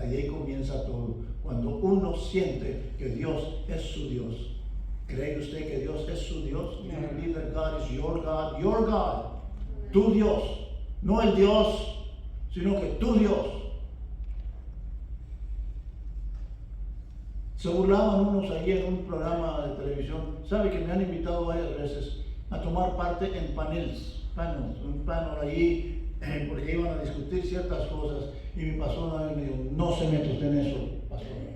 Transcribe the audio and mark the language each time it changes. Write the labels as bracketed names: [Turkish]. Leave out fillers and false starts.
[Spanish] Ahí comienza todo. Cuando uno siente que Dios es su Dios. ¿Cree usted que Dios es su Dios? [English] You believe that God is your God, your God. [Spanish] Tu Dios. No el Dios, sino que tu Dios. Se burlaban unos allí en un programa de televisión. ¿Sabe que me han invitado varias veces a tomar parte en panels, un panel allí, porque iban a discutir ciertas cosas, y mi pastor una vez me dijo, no se meta usted en eso, pastor.